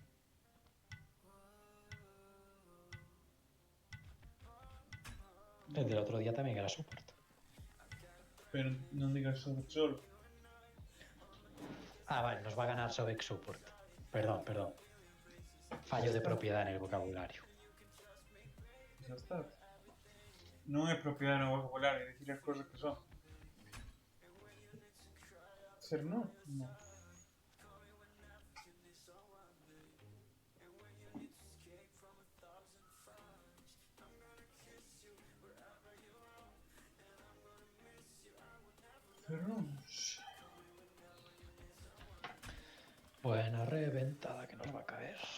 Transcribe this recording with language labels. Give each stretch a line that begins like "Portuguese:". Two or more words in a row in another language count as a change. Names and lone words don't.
Spanish: El del otro día también era support.
Galician: Pero non digas sobre solo.
Spanish: Ah, vale, nos va a ganar Sobeck support. Perdón, perdón. Fallo de propiedad en el vocabulario.
Galician: Xa está. Non é propiedade no vocabulario decir as cousas que son. Ser non? Non.
Spanish: Cerramos. Buena reventada que nos va a caer.